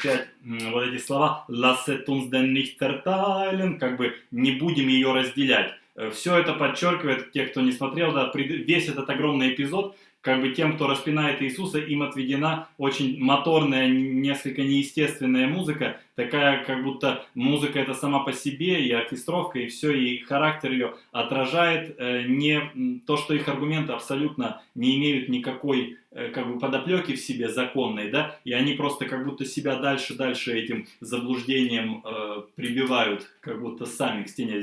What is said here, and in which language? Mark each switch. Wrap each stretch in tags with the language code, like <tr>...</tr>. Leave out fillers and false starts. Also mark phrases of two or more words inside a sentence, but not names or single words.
<ru>опять вот эти слова</ru> <de>«Lasset uns denn nicht verteilen»,</de> <ru>как бы «не будем ее разделять». Все это подчеркивает, те, кто не смотрел, да, весь этот огромный эпизод, как бы тем, кто распинает Иисуса, им отведена очень моторная, несколько неестественная музыка, такая, как будто музыка это сама по себе, и оркестровка, и все, и характер ее отражает не то, что их аргументы абсолютно не имеют никакой как бы подоплеки в себе законной, да, и они просто как будто себя дальше этим заблуждением прибивают, как будто сами к стене.</ru>